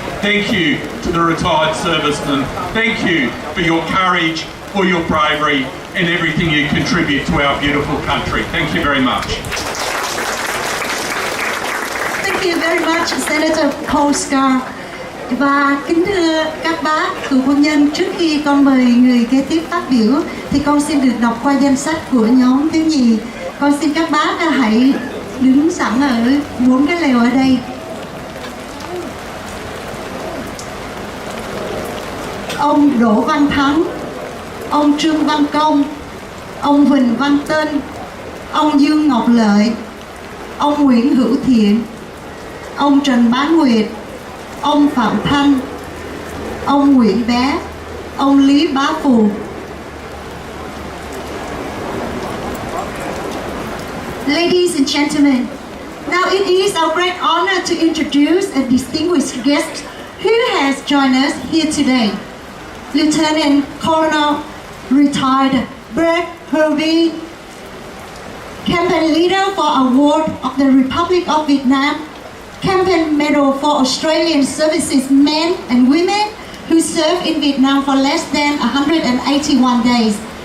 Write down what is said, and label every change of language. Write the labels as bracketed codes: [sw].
[en] Thank you to the retired servicemen. Thank you for your courage, for your bravery, and everything you contribute to our beautiful country. Thank you very much. Thank you very much, Senator Paul Scar. [vi] Và kính thưa các bác, cựu quân nhân, trước khi con mời người kế tiếp phát biểu thì con xin được đọc qua danh sách của nhóm thiếu nhi. Con xin các bác hãy đứng sẵn ở 4 cái lều ở đây. Ông Đỗ Văn Thắng, ông Trương Văn Công, ông Huỳnh Văn Tân, ông Dương Ngọc Lợi, ông Nguyễn Hữu Thiện, ông Trần Bá Nguyệt, ông Phạm Thanh, ông Nguyễn Bé, ông Lý Bá Phù. [en] Ladies and gentlemen, now it is our great honor to introduce a distinguished guest who has joined us here today. Lieutenant Colonel retired Brett Hervey, campaign leader for Award of the Republic of Vietnam, campaign medal for Australian services men and women who served in Vietnam for less than 181 days.